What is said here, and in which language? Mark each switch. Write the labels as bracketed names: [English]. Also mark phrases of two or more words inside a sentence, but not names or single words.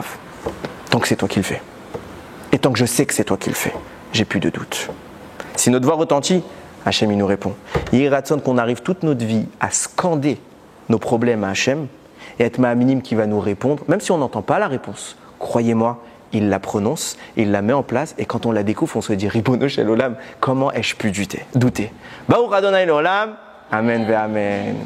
[French] Tant que c'est toi qui le fais. Et tant que je sais que c'est toi qui le fais, j'ai plus de doute. Si notre voix retentit, Hachem il nous répond. Il est ratson qu'on arrive toute notre vie à scander nos problèmes à Hachem et être ma'aminim qui va nous répondre, même si on n'entend pas la réponse. Croyez-moi, il la prononce, il la met en place et quand on la découvre, on se dit [Hebrew] רבונו של עולם, [French] comment ai-je pu douter? [Hebrew] ברוך אדוני לעולם, אמן ואמן.